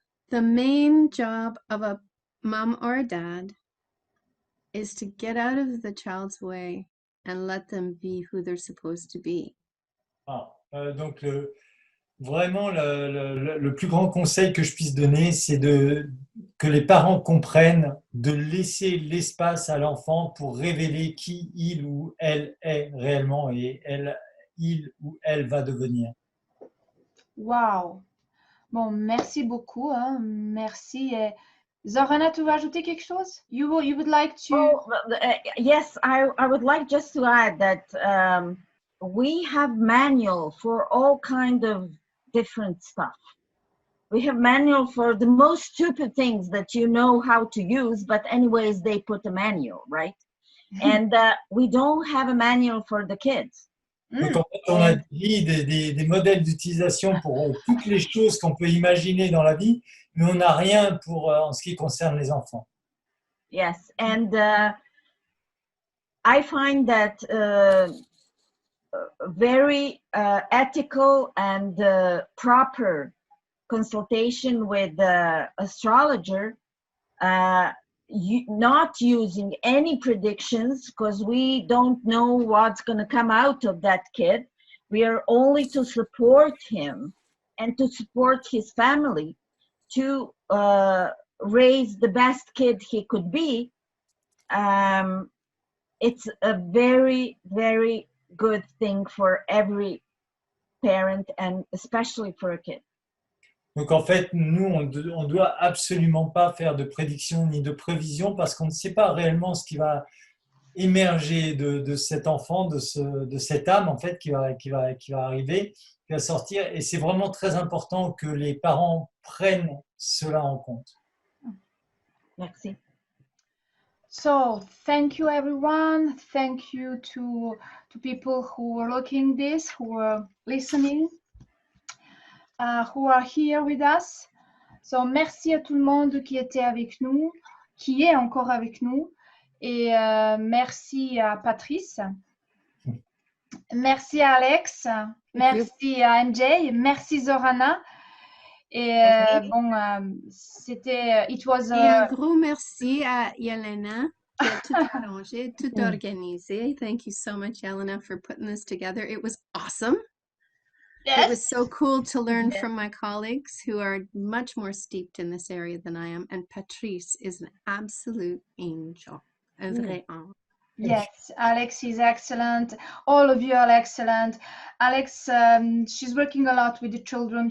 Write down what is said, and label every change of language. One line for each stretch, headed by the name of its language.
English: The main job of a mom or a dad is to get out of the child's way and let them be who they're supposed to be.
French: Ah, donc, vraiment, le plus grand conseil que je puisse donner, c'est que les parents comprennent de laisser l'espace à l'enfant pour révéler qui il ou elle est réellement et il ou elle va devenir. Wow. Bon, merci beaucoup. Hein. Merci. Zorana, tu veux ajouter quelque chose?
English: You would like to... Oh, yes, I would like just to add that we have manual for all kind of different stuff. We have manual for the most stupid things that you know how to use, but anyways, they put a manual, right? And we don't have a manual for the kids.
French: Donc, en fait, on a des modèles d'utilisation pour toutes les choses qu'on peut imaginer dans la vie, mais on n'a rien pour, en ce qui concerne les enfants.
English: Yes, and I find that very ethical and proper consultation with the astrologer, not using any predictions because we don't know what's going to come out of that kid. We are only to support him and to support his family to raise the best kid he could be. It's a very, very good thing for every parent and especially for a kid.
French: Donc en fait, nous, on doit absolument pas faire de prédiction ni de prévision parce qu'on ne sait pas réellement ce qui va émerger de cet enfant, de cette âme en fait qui va arriver, qui va sortir. Et c'est vraiment très important que les parents prennent cela en compte. Merci.
English: So thank you everyone. Thank you to people who are looking this, who are listening. Who are here with us.
French: So, merci à tout le monde qui était avec nous, qui est encore avec nous. Et merci à Patrice. Merci à Alex. Merci à MJ. Merci Zorana. Et c'était...
English: It was...
French: Et un gros merci à Jelena qui a tout arrangé, tout organisé.
English: Thank you so much, Jelena, for putting this together. It was awesome. Yes. It was so cool to learn from my colleagues who are much more steeped in this area than I am. And Patrice is an absolute angel.
French: Un vrai ange.
English: Yes, Alex is excellent. All of you are excellent. Alex, she's working a lot with the children.